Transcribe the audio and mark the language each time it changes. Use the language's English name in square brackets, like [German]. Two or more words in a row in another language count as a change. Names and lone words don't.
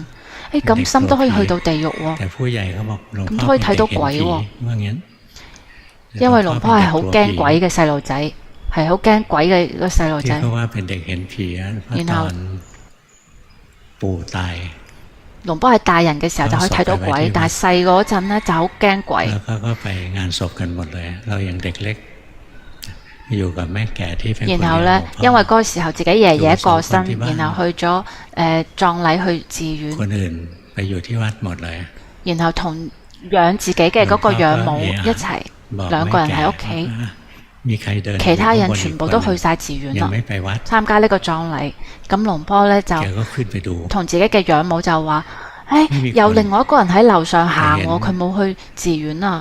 [Cantonese] 咁心都可以去到地獄喎，咁都可以睇到鬼喎。因為龍坡係好驚鬼嘅細路仔，係好驚鬼嘅個細路仔。然後龍波係大人嘅時候就可以睇到鬼，但係細嗰陣呢就好驚鬼。 [Thai] แล้วเขาก็ไปงานศพกันหมดเลยเรายังเด็กเล็กอยู่กับแม่แก่ที่เป็นคน [Cantonese] 然後呢，因為嗰個時候自己爺爺過身，然後去咗葬禮去寺院， [Thai] คนอื่นไปอยู่ที่วัดหมดเลย [Cantonese] 然後同養自己嘅嗰個養母一齊，兩個人喺屋企。其他人全部都去晒寺院啦，參加呢個葬禮。咁龍波呢，就同自己嘅養母就話：有另外一個人喺樓上行喎，佢冇去寺院啊。